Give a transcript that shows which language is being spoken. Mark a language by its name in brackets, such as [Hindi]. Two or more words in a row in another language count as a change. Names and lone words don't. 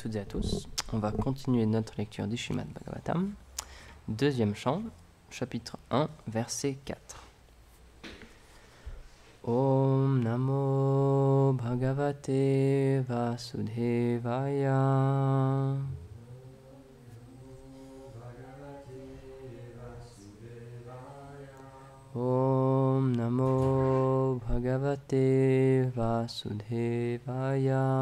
[French] toutes et à tous. On va continuer notre lecture du Srimad Bhagavatam. Deuxième chant, chapitre 1, verset 4. [Sanskrit] ॐ नमो भगवते वासुदेवाय. ॐ नमो भगवते वासुदेवाय.